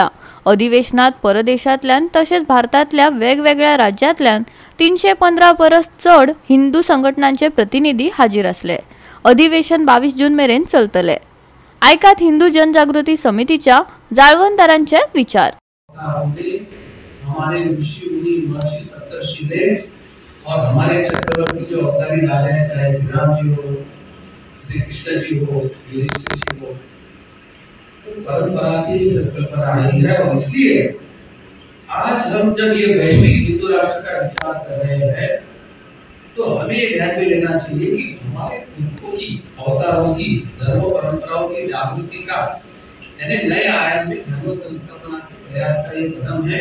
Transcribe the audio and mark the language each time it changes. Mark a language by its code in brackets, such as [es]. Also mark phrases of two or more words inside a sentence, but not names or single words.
[kok] अधिवेशनात परदेशातल्या तसेच भारतातल्या वेगवेगळ्या राज्यातल्या 315 परस चढ हिंदू संघटनांचे प्रतिनिधी हाजीर असले। अधिवेशन 22 जून मेरेन चलतले। ऐकात हिंदू जनजागृती समितीच्या जाळवणदारांचे विचार। [hi] हमारे ऋषि मुनि महर्षि सप्तर्षि ने और हमारे चक्रवर्ती जो अवतारी राजा हैं, चाहे श्री राम जी हो, श्री कृष्ण जी हो, युधिष्ठिर जी हो, तो परंपरा से ही संकल्पना आई है। और इसलिए आज हम जब ये वैश्विक हिंदू राष्ट्र का विचार कर रहे हैं तो हमें ध्यान में लेना चाहिए कि हमारे पूर्वों की अवतारों की धर्म परंपराओं की जागृति का यानी नए आयाम में धर्म संस्थापना के प्रयास का ये कदम है।